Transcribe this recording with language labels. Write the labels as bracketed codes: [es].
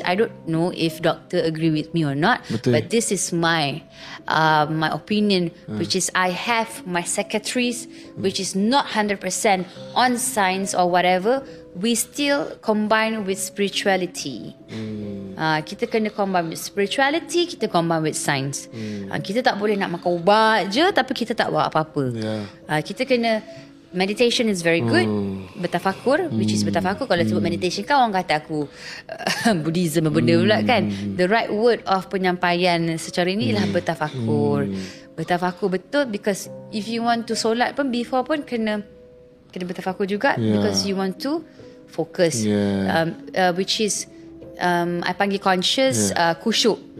[en] I don't know if doctor agree with me or not. But this is my opinion, which is I have my psychiatrist, which is not 100% on science or whatever. We still combine with spirituality. [ms] Kita kena [en] combine with spirituality, kita combine with science. [ms] Kita tak boleh nak makan ubat je tapi kita tak buat apa-apa. Kita kena, [en] meditation is very good. Bertafakur, which is bertafakur. [ms] Kalau sebut meditation kan orang kata aku Buddhism benda pula kan. [en] The right word of [ms] penyampaian secara ini ialah bertafakur. Bertafakur betul, [en] because if you want to solat pun before [ms] pun kena bertafakur juga, [en] because you want to focus, which is I [ms] panggil [en] conscious, khusyuk.